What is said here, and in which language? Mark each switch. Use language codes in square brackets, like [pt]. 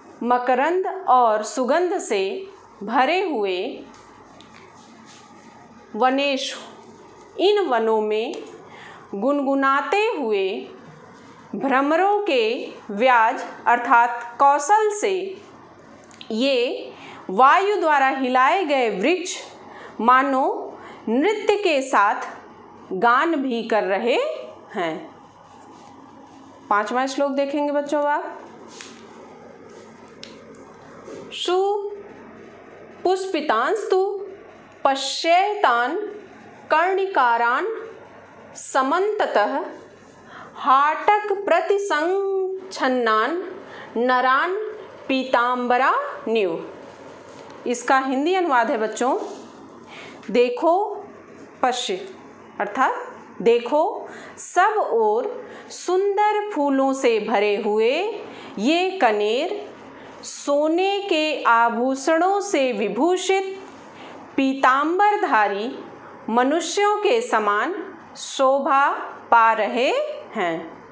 [hi] मकरंद और सुगंध से भरे हुए वनेश, इन वनों में गुनगुनाते हुए भ्रमरों के व्याज अर्थात कौशल से ये वायु द्वारा हिलाए गए वृक्ष मानो नृत्य के साथ गान भी कर रहे हैं। 5वां श्लोक देखेंगे बच्चों आप। [sa] सुपुष्पितांस्तु पश्येतान् कर्णिकारान् समन्ततः हाटक प्रतिसंच्छन्नान् नरान् पीतांबरा न्यू। [hi] इसका हिंदी अनुवाद है बच्चों, देखो पश्य अर्थात देखो सब ओर सुंदर फूलों से भरे हुए ये कनेर सोने के आभूषणों से विभूषित पीतांबरधारी मनुष्यों के समान शोभा पा रहे हैं।